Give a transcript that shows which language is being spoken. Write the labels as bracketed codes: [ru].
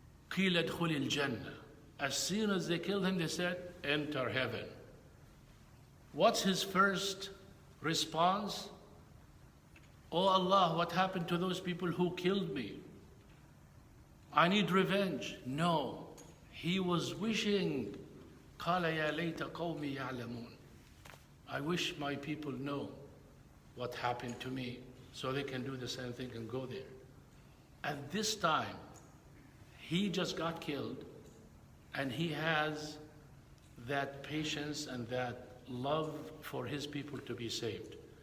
[ar] قِيلَ ادْخُلِ الْجَنَّةِ. [en] As soon as they killed him, they said, enter heaven. What's his first response? Oh Allah, what happened to those people who killed me? I need revenge. No. He was wishing, [ar] قَالَ يَا لَيْتَ قَوْمِي يَعْلَمُونَ. [en] I wish my people know what happened to me so they can do the same thing and go there. At this time, he just got killed, and he has that patience and that love for his people to be saved.